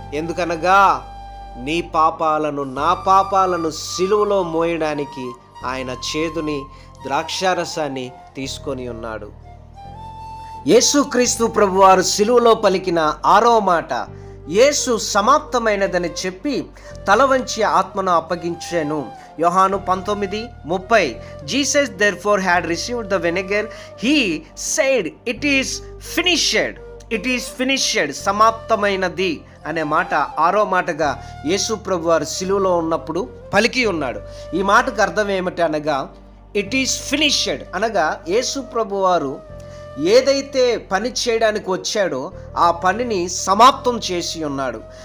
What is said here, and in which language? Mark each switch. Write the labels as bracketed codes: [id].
[te] ఎందుకనగా నీ పాపాలను, నా పాపాలను సిలువలో మోయడానికి ఆయన చేదుని ద్రాక్షారసాన్ని తీసుకొని ఉన్నాడు. యేసుక్రీస్తు ప్రభువారు సిలువలో పలికిన 6వ మాట, యేసు సమాప్తమైనదని చెప్పి తల వంచి ఆత్మను అప్పగించాను. యోహాను 19:30. [en] Jesus therefore had received the vinegar, he said it is finished. It is finished, [te] సమాప్తమైనది అనే మాట 6వ మాటగా యేసు ప్రభు వారు సిలువలో ఉన్నప్పుడు పలికి ఉన్నాడు. ఈ మాటకు అర్థం ఏమిటి అనగా, [en] it is finished [te] అనగా యేసు ప్రభు వారు ఏదైతే పని చేయడానికి వచ్చాడో ఆ పనిని సమాప్తం చేసి ఉన్నాడు.